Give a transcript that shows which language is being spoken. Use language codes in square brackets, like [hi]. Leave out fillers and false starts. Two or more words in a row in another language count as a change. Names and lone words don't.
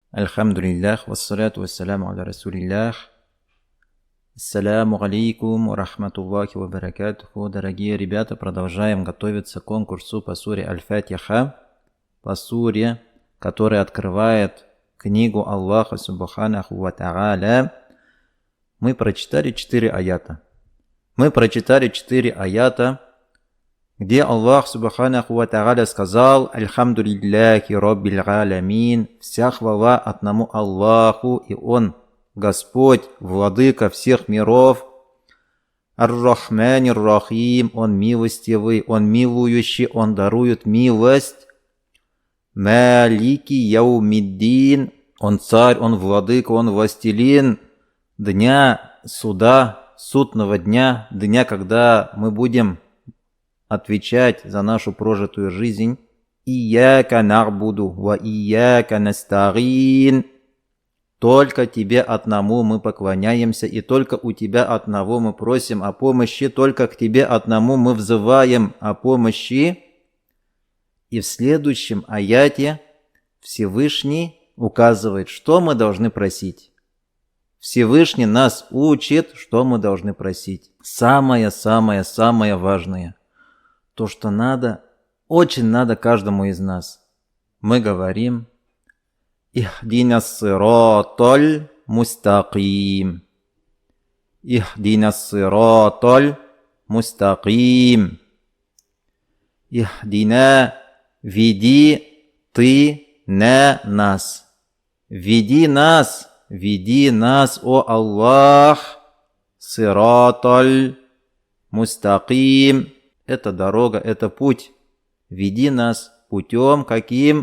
[ar] الحمد لله والصلاة والسلام على رسول الله السلام عليكم ورحمة الله وبركاته. [ru] Дорогие ребята, продолжаем готовиться к конкурсу по суре Аль-Фатиха, по суре, которая открывает книгу Аллаха [ar] سبحانه وتعالى. [ru] Мы прочитали 4 аята. Где Аллах [ar] سبحانه وتعالى [ru] сказал: [ar] «الحمد لله رب العالمين». [ru] Вся хвала одному Аллаху, и Он Господь, Владыка всех миров. [ar] الرحمن الرحيم, [ru] Он милостивый, Он милующий, Он дарует милость. [ar] مالك يوم الدين, [ru] Он царь, Он владыка, Он властелин дня суда, судного дня, дня, когда мы будем отвечать за нашу прожитую жизнь. [ar] إياك نعبد وإياك نستعين. [ru] Только Тебе одному мы поклоняемся, и только у Тебя одного мы просим о помощи, только к Тебе одному мы взываем о помощи. И в следующем аяте Всевышний указывает, что мы должны просить. Всевышний нас учит, что мы должны просить. Самое важное. То, что надо, очень надо каждому из нас. Мы говорим: [ar] «اهدنا الصراط المستقيم». «اهدنا الصراط المستقيم». «Ихдина», [ru] веди ты на нас. Веди нас, о Аллах, [ar] الصراط المستقيم. [ru] Это дорога, это путь. Веди нас путем каким?